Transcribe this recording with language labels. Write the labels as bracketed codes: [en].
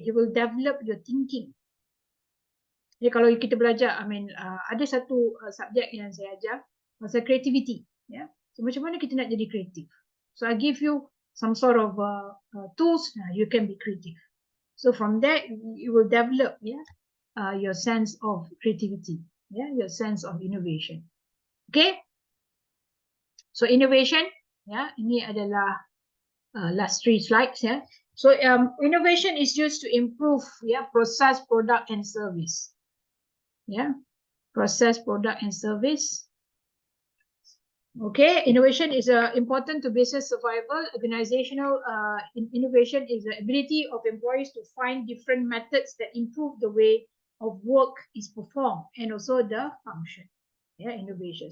[ms] It will develop your thinking. Jadi kalau kita belajar, ada satu subjek yang saya ajar pasal creativity, ya. [en] So macam mana kita nak jadi kreatif? So I give you some sort of tools. You can be creative. So from that, you will develop, your sense of creativity, your sense of innovation. Okay. [ms] So innovation, ini adalah last 3 slides, ya. [en] So innovation is used to improve, process, product, and service. Process, product, and service. Okay, innovation is important to business survival. Organizational innovation is the ability of employees to find different methods that improve the way of work is performed and also the function. Innovation.